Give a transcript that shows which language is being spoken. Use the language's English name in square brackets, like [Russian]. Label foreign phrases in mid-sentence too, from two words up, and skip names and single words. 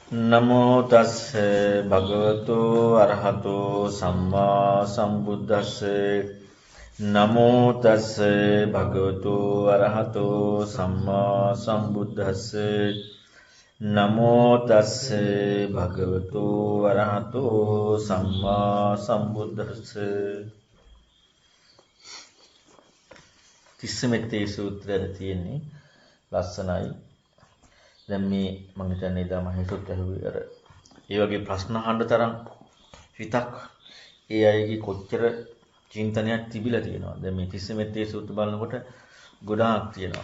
[Pali] නමෝ තස්ස භගවතු අරහතෝ සම්මා සම්බුද්දස්ස නමෝ තස්ස භගවතු අරහතෝ සම්මා සම්බුද්දස්ස නමෝ තස්ස භගවතු අරහතෝ සම්මා සම්බුද්දස්ස [Sinhala] තිස්සමෙත්තේ සූත්‍රය තියෙන්නේ ලස්සනයි. දැන් මේ මම හිතන්නේ ඉදා මම හිතුවත් ඇහුවේ අර ඒ වගේ ප්‍රශ්න අහන්න තරම් හිතක් ඒ අයගේ කොච්චර චින්තනයක් තිබිලා තියෙනවා. දැන් මේ තිස්සමෙත්තේ සූත්‍ර බලනකොට ගොඩාක් තියෙනවා.